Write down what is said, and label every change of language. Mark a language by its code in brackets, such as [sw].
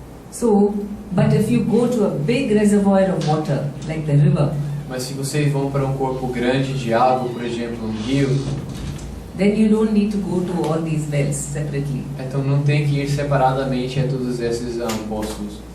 [en] So, but if you go to a big reservoir of water, like the river, [pt] mas se vocês vão para um corpo grande de água, por exemplo, um rio, [en] then you don't need to go to all these wells separately. [pt] Então não tem que ir separadamente a todos esses poços.